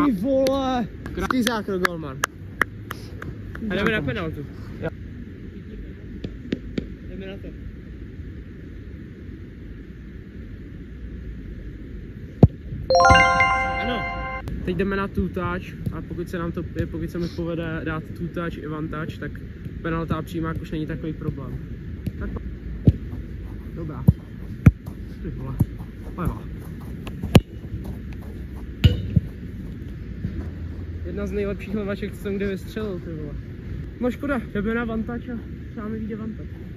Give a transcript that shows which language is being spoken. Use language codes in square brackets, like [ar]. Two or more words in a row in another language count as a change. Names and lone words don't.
[cs] Ty vole! Krásný zákrok, golman. A jdeme na penaltu. Jdeme na to. Ano. Teď jdeme na two-touch a pokud se mi povede dát two-touch i vantage, tak penalta a přímák už není takový problém. Tak dobrá. Ty vole. Jedna z nejlepších levaček, co jsem kdy vystřelil, ty vole. No škoda, jdeme na vantage a třeba mi vyjde vantage.